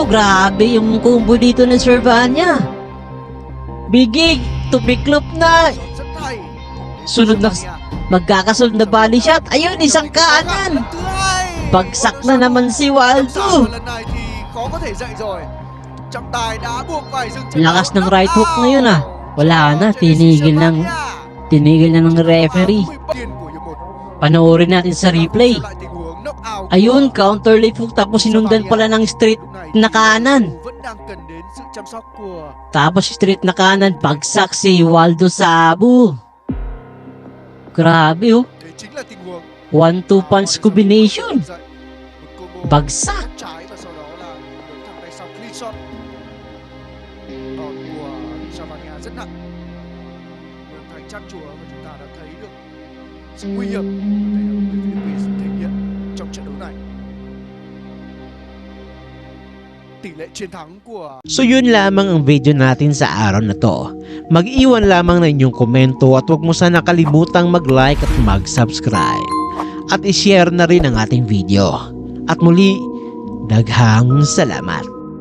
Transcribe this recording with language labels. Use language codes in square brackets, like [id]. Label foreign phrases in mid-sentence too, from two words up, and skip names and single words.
[tl] Grabe yung combo dito ng Servania. Bigig, tumiklop na. Sunod na, magkakasunod na body shot. Ayun, isang kanan. Bagsak na naman si Waldo. [vi] Trọng tài đã buộc phải dừng trận [tl] Lakas [vi] đấu. [tl] ng [en] right hook [tl] Knockout. ngayon ah. Wala na, tinigil na ng referee. [vi] Tiền của hiệp một. [tl] Panoorin natin sa replay. [vi] Lại tình huống knockout. [tl] Ayun, [en] counter left hook [tl] tapos sinundan pala ng straight [vi] Lúc này [tl] na kanan. [vi] vẫn đang cần đến sự chăm sóc của [tl] Tapos straight na kanan, bagsak si Waldo Sabu. Grabe oh. [vi] đấy chính là tình huống [en] 1-2 punch combination. [vi] Một combo [tl] Bagsak. [vi] cắt trái và sau đó là đứng thẳng tay sau [en] clean shot. [vi] Đòn của Savania rất nặng. Đường thành chắc chùa và chúng ta đã thấy được sự nguy hiểm mà tay đấm người Philippines thể hiện trong trận đấu này. Tỷ lệ chiến thắng của [tl] So yun lamang ang video natin sa araw na to. Mag-iwan lamang ng inyong komento at huwag mo sana kalimutang mag-like at mag-subscribe. At i-share na rin ang ating video. At muli, [ceb] daghang salamat.